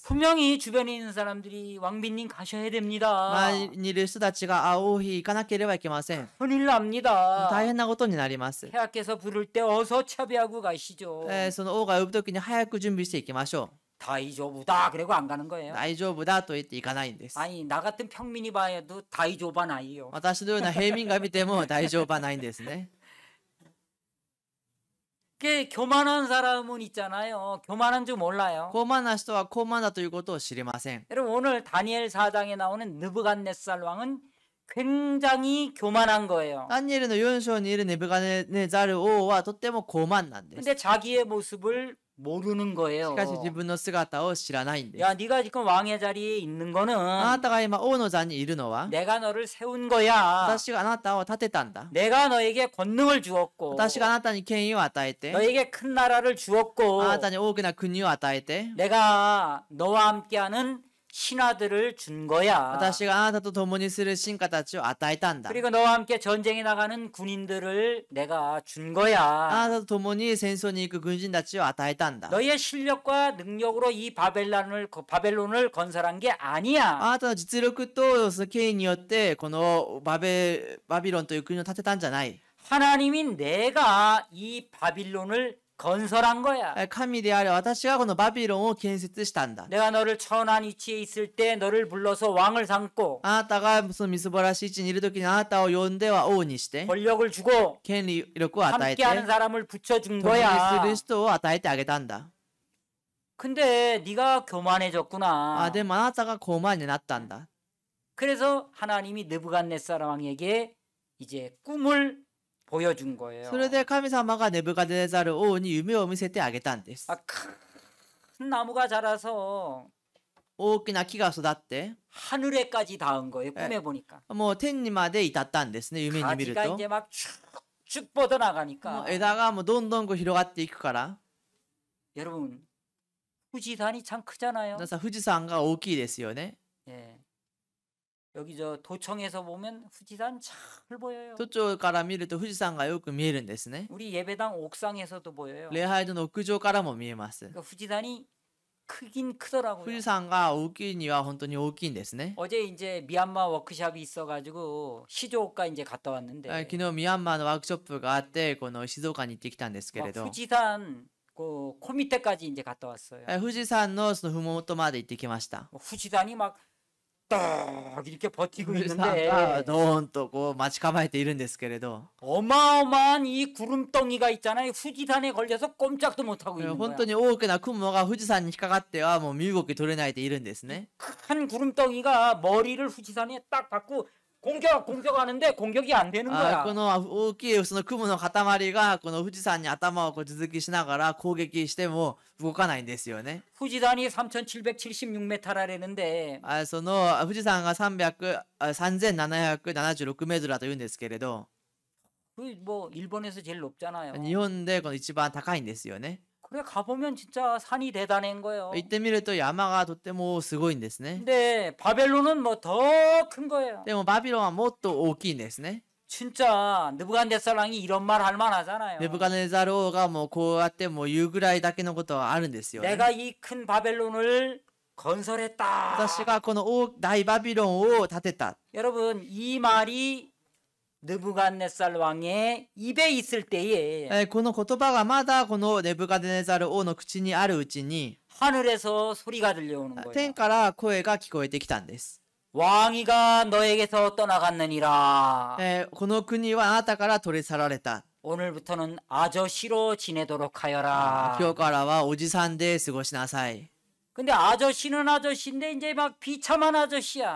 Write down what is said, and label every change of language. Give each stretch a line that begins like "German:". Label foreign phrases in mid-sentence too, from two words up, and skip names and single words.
Korean: 분명히 주변에 있는 사람들이 왕비님 가셔야 됩니다.
Japanese: 周りにいる人たちが王妃行かなければいけません。
Korean: 큰일 납니다.
Japanese: 大変なことになります。
Korean: 폐하께서 부를 때 어서 차비하고 가시죠.
Japanese: その王が呼ぶときに早く準備していきましょ
Korean: 다이조부다 그리고 안 가는
Japanese: う。
Korean: 거예요.
Japanese: 大丈夫だと言って行かないんです。
Korean: 아니 나 같은 평민이 봐도
Japanese: 大丈夫ないよ. 私のような平民が見ても大丈夫はないんですね。
Korean: 그 교만한 사람은 있잖아요. 교만한 줄 몰라요.
Japanese: 高慢な人は高慢だということを知りません。
Korean: 여러분 오늘 다니엘 4장에 나오는 느부갓네살 왕은 굉장히 교만한 거예요.
Japanese: ダニエルの4章にいるネブカネザル王はとっても高慢なんです。
Korean: 근데 자기의 모습을 모르는
Japanese: し
Korean: 거예요.
Japanese: かし自分の姿を知らないんです。
Korean: 야, 네가 지금 왕의 자리에 있는
Japanese: あ
Korean: 거는
Japanese: なたが今王の座にいるのは
Korean: 내가 너를 세운 거야.
Japanese: 私があなたを立てたんだ。
Korean: 내가 너에게 권능을 주었고
Japanese: 私があなたに権威を与えて
Korean: 너에게 큰 나라를 주었고
Japanese: あなたに大きな国を与えて
Korean: 내가 너와 함께하는 신하들을 준 거야.
Japanese: 私があなたと共にする臣下たちを与えたんだ。
Korean: 그리고 너와 함께 전쟁에 나가는 군인들을 내가 준 거야.
Japanese: あなたと共に戦争に行く軍人たちを与えたんだ。
Korean: 너의 실력과 능력으로 이 바벨론을 건설한 게 아니야.
Japanese: あなたの実力とその権威によってこのバビロンという国を建てたんじゃない。
Korean: 하나님이 내가 이 바빌론을 건설한 거야.
Japanese: 神である私がこのバビロンを建設したんだ。
Korean: 내가 너를 천한 위치에 있을 때 너를 불러서 왕을 삼고
Japanese: あなたがそのみすぼらしい位置にいる時にあなたを呼んでは王にして
Korean: 권력을 주고
Japanese: 権力を与えて
Korean: 함께하는 사람을 붙여준
Japanese: 共に
Korean: 거야.
Japanese: する人を与えてあげたんだ。
Korean: 근데 네가 교만해졌구나.
Japanese: でもあなたが高慢になったんだ。
Korean: 그래서 하나님이 느부갓네살 왕에게 이제 꿈을 보여준 거예요.
Japanese: それで神様がネブカデネザル王に夢を見せてあげたんです。
Korean: 큰 나무가 자라서
Japanese: 大きな木が育って
Korean: 하늘에까지 닿은 거예요. 꿈에 보니까.
Japanese: もう天にまで至ったんですね。夢に見る
Korean: 가지가
Japanese: と
Korean: 이제 막 쭉쭉 뻗어나가니까.
Japanese: もう枝がもうどんどんこう広がっていくから
Korean: 여러분 후지산이 참 크잖아요.
Japanese: 皆さん富士山が大きいですよね。
Korean: 예. 여기 저 도청에서 보면 후지산 잘 보여요.
Japanese: 都庁から見ると富士山がよく見えるんですね。
Korean: 우리 예배당 옥상에서도 보여요.
Japanese: 礼拝堂の屋上からも見えます。
Korean: 그러니까 후지산이 크긴 크더라고요.
Japanese: 富士山が大きいには本当に大きいんですね。
Korean: 어제 이제 미얀마 워크숍이 있어가지고 시조오카 이제 갔다 왔는데
Japanese: 昨日ミャンマーのワークショップがあってこの静岡に行ってきたんですけれど
Korean: 후지산 그 코밑에까지 이제 갔다 왔어요.
Japanese: 富士山のその麓まで行ってきました。
Korean: 후지산이 막 딱 이렇게 버티고
Japanese: 富士山が
Korean: 있는데
Japanese: ドーンとこう待ち構えているんですけれど
Korean: 어마어마한 이 구름덩이가 있잖아요. 후지산에 걸려서 꼼짝도 못하고 있는
Japanese: 本
Korean: 거야.
Japanese: 当に大きな雲が富士山に引っかかってはもう身動き取れないでいるんですね。
Korean: 큰 구름덩이가 머리를 후지산에 딱 받고 공격하는데 공격이 안 되는 거야.
Japanese: この大きいその雲の塊がこの富士山に頭をこう続きしながら攻撃しても動かないんですよね。
Korean: 후지산이 3,776m라는데
Japanese: その富士山が3776メートルだと言うんですけれど
Korean: 그 뭐 일본에서 제일 높잖아요.
Japanese: 日本でこの一番高いんですよね。
Korean: 그래 가보면 진짜 산이 대단한 거예요.
Japanese: 行ってみると山がとってもすごいんですね。
Korean: 근데 바벨론은 뭐 더 큰 거예요.
Japanese: でもバビロンはもっと大きいんですね。
Korean: 진짜 느부갓네살 왕이 이런 말 할 만하잖아요.
Japanese: ネブカネザル王がもうこうやってもう言うぐらいだけのことはあるんですよね。
Korean: 내가 이 큰 바벨론을 건설했다.
Japanese: 私がこの大バビロンを建てた。
Korean: 여러분 이 말이 느부갓네살 왕의 입에 있을 때에
Japanese: この言葉がまだこのネブカデネザル王の口にあるうちに
Korean: 하늘에서 소리가 들려오는 거예요.
Japanese: 天から声が聞こえてきたんです。
Korean: 왕위가 너에게서 떠나갔느니라.
Japanese: この国はあなたから取り去られた。
Korean: 오늘부터는 아저씨로 지내도록 하여라.
Japanese: 今日からはおじさんで過ごしなさい。
Korean: 근데 아저씨는 아저씨인데 이제 막 비참한
Japanese: で
Korean: 아저씨야.